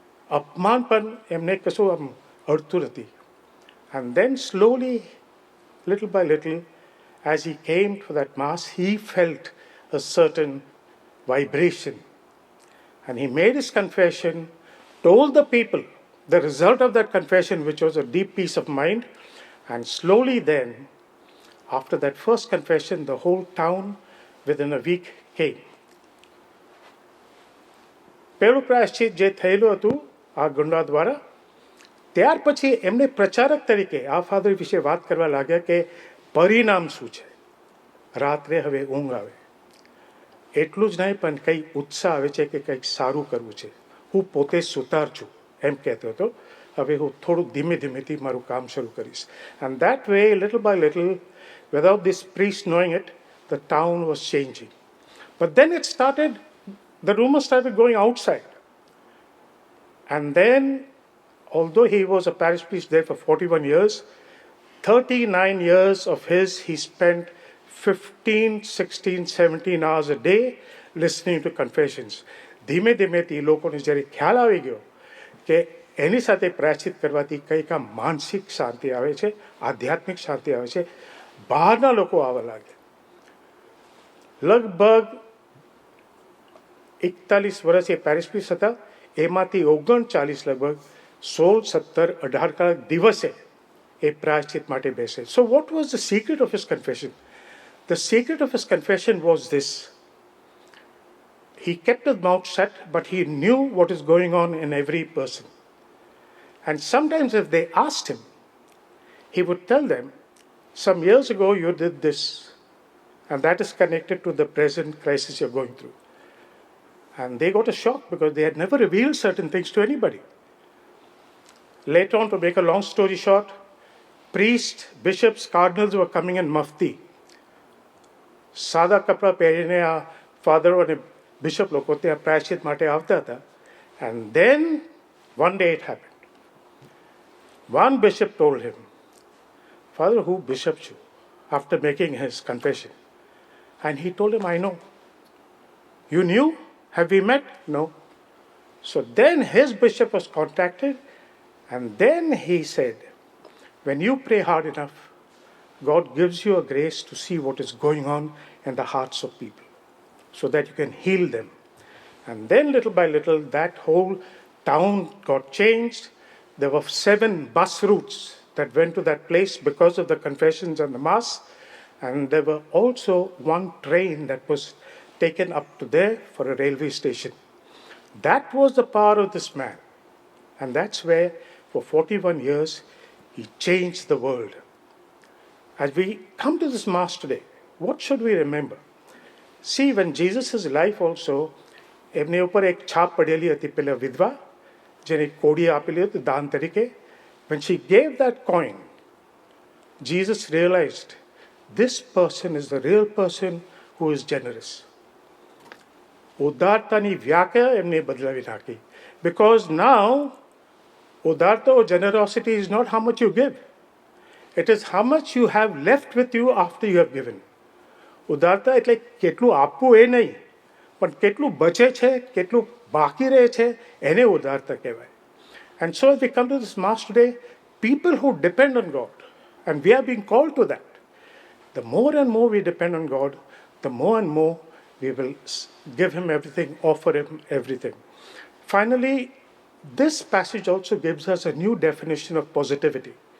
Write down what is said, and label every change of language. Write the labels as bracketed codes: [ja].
[gu] અપમાન પણ એમને કશું આમ અડતું નથી. [en] And then slowly, little by little, as he came to that mass, he felt a certain vibration. And he made his confession, told the people the result of that confession, which was a deep peace of mind. And slowly then, after that first confession, the whole town within a week came. [gu] પહેલું પ્રાયશ્ચિત જે થયેલું હતું આ ગુંડા દ્વારા, ત્યાર પછી એમને પ્રચારક તરીકે આ ફાધર વિશે વાત કરવા लाग्યા કે પરિણામ શું છે. રાત્રે હવે ઊંઘ આવે, એટલું જ નહીં પણ કંઈ ઉત્સાહ આવે છે કે કંઈક સારું કરવું છે. હું પોતે સુતાર છું એમ કહેતો હતો. હવે હું થોડું ધીમે ધીમેથી મારું કામ શરૂ કરીશ. [en] And that way, little by little, without this priest knowing it, the town was changing. But then it started, the rumors started going outside. And then, although he was a parish priest there for 41 years, 39 years of his he spent 15, 16, 17 hours a day listening to confessions. [gu] ધીમે ધીમેથી લોકોને જ્યારે ખ્યાલ આવી ગયો કે એની સાથે પ્રાયશ્ચિત કરવાથી કંઈક આ માનસિક શાંતિ આવે છે, આધ્યાત્મિક શાંતિ આવે છે, બહારના લોકો આવવા લાગ્યા. લગભગ 41 વર્ષ એ પેરિસ પ્રીસ્ટ હતા, એમાંથી 39 લગભગ 16, 17, 18 કલાક દિવસે એ પ્રાયશ્ચિત માટે બેસે. [en] So what was the secret of his confession? The secret of his confession was this. He kept his mouth shut, but he knew what is going on in every person. And sometimes if they asked him, he would tell them, some years ago you did this, and that is connected to the present crisis you're going through. And they got a shock because they had never revealed certain things to anybody. Later on, to make a long story short, priests, bishops, cardinals were coming in mufti. [gu] સાદા કપડાં પહેરીને આ ફાધરો અને bishop લોકો ત્યાં પ્રાયશ્ચિત માટે આવતા હતા. [en] And then one day it happened. One bishop told him, Father, who bishop you? After making his confession. And he told him, I know. You knew? Have we met? No. So then his bishop was contacted, and then he said, when you pray hard enough, God gives you a grace to see what is going on in the hearts of people so that you can heal them. And then little by little, that whole town got changed. There were 7 bus routes that went to that place because of the confessions and the mass. And there were also 1 train that was taken up to there for a railway station. That was the power of this man. And that's where, for 41 years, he changed the world. As we come to this mass today, what should we remember? See, when Jesus' life also, [gu] એમની ઉપર એક છાપ પડેલી હતી પેલા વિધવા જેને કોડી આપેલી હતી દાન તરીકે. [en] When she gave that coin, Jesus realized this person is the real person who is generous. [gu] ઉદારતાની વ્યાખ્યા એમને બદલાવી નાખી. [en] Because now, ઉદારતા or generosity is not how much you give. It is how much you have left with you after you have given. [gu] ઉદારતા એટલે કેટલું આપવું એ નહીં, પણ કેટલું બચે છે, કેટલું બાકી રહે છે, એને ઉદારતા કહેવાય. [en] And so as we come to this mass today, people who depend on God, and we are being called to that, the more and more we depend on God, the more and more we will give Him everything, offer Him everything. Finally, this passage also gives us a new definition of positivity.